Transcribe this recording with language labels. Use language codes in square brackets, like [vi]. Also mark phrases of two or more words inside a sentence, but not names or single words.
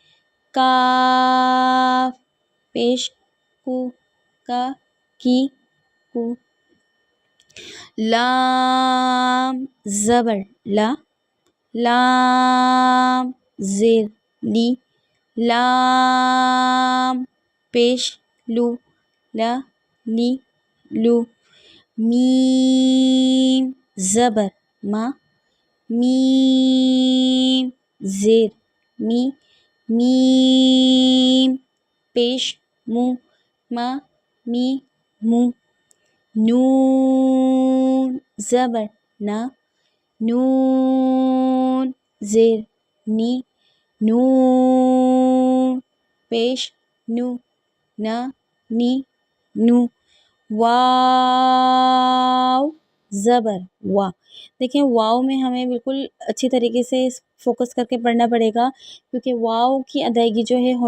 [ur] کاف پیش کو کا کی کو لام زبر لا لام زیر لی لام پیش لو لا لی لو میم زبر ما میم زیر می میم پیش مو ما می مو نون زبر نا نون زیر نی نون پیش نو نا نی نو واو زبر وا دیکھیں واو میں ہمیں بالکل اچھی طریقے سے فوکس کر کے پڑھنا پڑے گا کیونکہ واو کی ادائیگی جو ہے